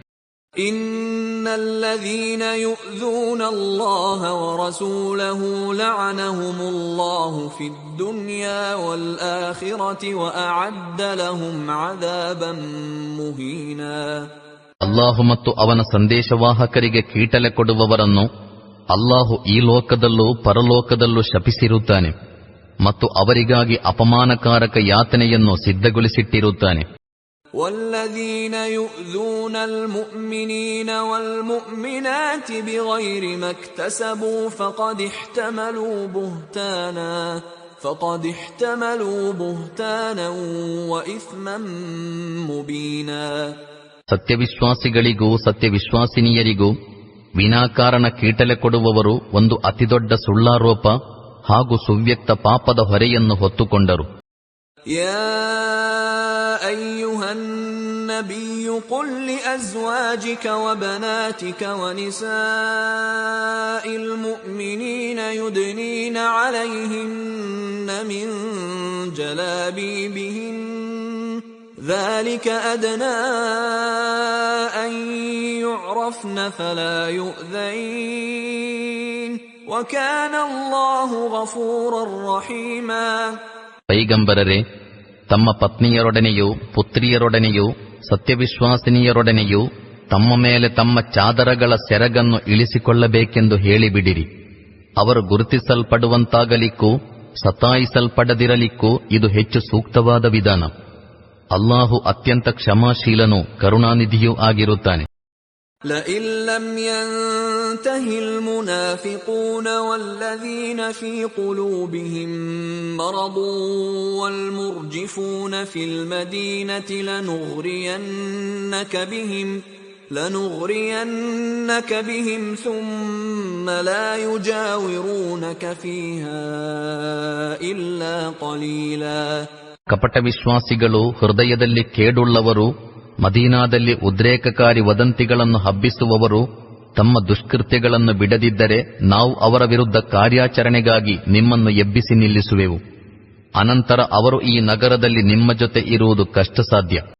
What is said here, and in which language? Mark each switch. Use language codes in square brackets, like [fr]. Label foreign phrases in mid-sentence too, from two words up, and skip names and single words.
[ar] إن الذين يؤذون الله ورسوله لعنهم الله في الدنيا والآخرة وأعد لهم عذابا مهينا. [kn] ಅಲ್ಲಾಹು ಮತ್ತು ಅವನ ಸಂದೇಶವಾಹಕರಿಗೆ ಕೀಟಲೆ ಕೊಡುವವರನ್ನು ಅಲ್ಲಾಹು ಈ ಲೋಕದಲ್ಲೂ ಪರಲೋಕದಲ್ಲೂ ಶಪಿಸಿರುತ್ತಾನೆ ಮತ್ತು ಅವರಿಗಾಗಿ ಅಪಮಾನಕಾರಕ ಯಾತನೆಯನ್ನು ಸಿದ್ಧಗೊಳಿಸಿಟ್ಟಿರುತ್ತಾನೆ. [ar] والذين يؤذون المؤمنين والمؤمنات بغير ما اكتسبوا فقد احتملوا بهتانا وإثما مبينا. [kn] ಸತ್ಯವಿಶ್ವಾಸಿಗಳಿಗೂ ಸತ್ಯವಿಶ್ವಾಸಿನಿಯರಿಗೂ ವಿನಾಕಾರಣ ಕೀಟಲೆ ಕೊಡುವವರು ಒಂದು ಅತಿದೊಡ್ಡ ಸುಳ್ಳಾರೋಪ ಹಾಗೂ ಸುವ್ಯಕ್ತ ಪಾಪದ ಹೊರೆಯನ್ನು ಹೊತ್ತುಕೊಂಡರು. [ar] يا أيها النبي قل لأزواجك وبناتك ونساء المؤمنين يدنين عليهن من جلابيبهن ذلك أدنى أن يعرفن فلا يؤذين وكان الله غفورا رحيما. [kn] ಪೈಗಂಬರರೇ, ತಮ್ಮ ಪತ್ನಿಯರೊಡನೆಯೂ ಪುತ್ರಿಯರೊಡನೆಯೂ ಸತ್ಯವಿಶ್ವಾಸಿನಿಯರೊಡನೆಯೂ ತಮ್ಮ ಮೇಲೆ ತಮ್ಮ ಚಾದರಗಳ ಸೆರಗನ್ನು ಇಳಿಸಿಕೊಳ್ಳಬೇಕೆಂದು ಹೇಳಿಬಿಡಿರಿ. ಅವರು ಗುರುತಿಸಲ್ಪಡುವಂತಾಗಲಿಕ್ಕೂ ಸತಾಯಿಸಲ್ಪಡದಿರಲಿಕ್ಕೂ ಇದು ಹೆಚ್ಚು ಸೂಕ್ತವಾದ ವಿಧಾನ. ಅಲ್ಲಾಹು ಅತ್ಯಂತ ಕ್ಷಮಾಶೀಲನೂ ಕರುಣಾನಿಧಿಯೂ ಆಗಿರುತ್ತಾನೆ. [ar] لئن لم ينتهي المنافقون والذين في قلوبهم مرض والمرجفون في المدينة لنغرينك بهم ثم لا يجاورونك فيها إلا قليلا. [kn] ಕಪಟ ವಿಶ್ವಾಸಿಗಳು, ಹೃದಯದಲ್ಲಿ ಕೇಡುಳ್ಳವರು, ಮದೀನಾದಲ್ಲಿ ಉದ್ರೇಕಕಾರಿ ವದಂತಿಗಳನ್ನು ಹಬ್ಬಿಸುವವರು ತಮ್ಮ ದುಷ್ಕೃತ್ಯಗಳನ್ನು ಬಿಡದಿದ್ದರೆ ನಾವು ಅವರ ವಿರುದ್ಧ ಕಾರ್ಯಾಚರಣೆಗಾಗಿ ನಿಮ್ಮನ್ನು ಎಬ್ಬಿಸಿ ನಿಲ್ಲಿಸುವೆವು. ಅನಂತರ ಅವರು ಈ ನಗರದಲ್ಲಿ ನಿಮ್ಮ ಜೊತೆ ಇರುವುದು ಕಷ್ಟಸಾಧ್ಯ.